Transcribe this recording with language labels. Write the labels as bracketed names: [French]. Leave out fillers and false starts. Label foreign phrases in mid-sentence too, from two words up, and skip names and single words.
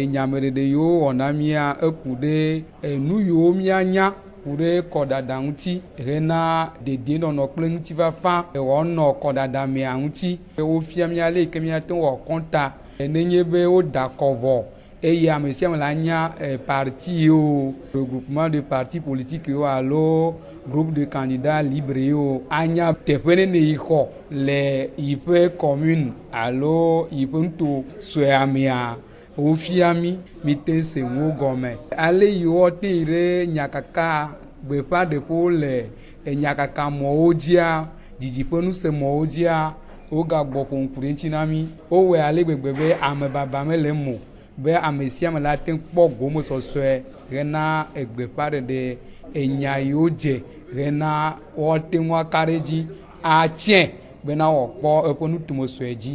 [Ewe] nyameɖeɖe yiwo wɔ na mia eku ɖe nu yiwo mianya ku ɖe kɔdada ŋuti hena dedienɔnɔ kple ŋutifafa wɔnɔ kɔdada mea ŋuti wofia mia le yi ke miate ŋu wɔ kɔnta nenye be woda kɔvɔ eye ame sia ame la nya parti yiwo [French] regroupement de partis politiques [Ewe] yiwo alo [French] groupe de candidats libres [Ewe] yiwo anya teƒe nene yi xɔ le yiƒe commune alo yiƒe nuto sue mea wofia mi te se ŋuwo gɔme ale yiwo te yi ɖe nyakaka gbeƒã ɖeƒewo le nyakaka mɔwo dzia didiƒe nusemɔwo dzia wogagbɔ ƒo ŋku ɖe ŋuti na mi wowɔe ale gbegbe be ame baba mele mo be ame sia ame la te kpɔ gomesɔsɔe hena egbeƒã ɖeɖe enya yiwo dze hena woate ŋu aka ɖe dzi atsɛ bena wòakpɔ eƒe nutomesɔe dzi.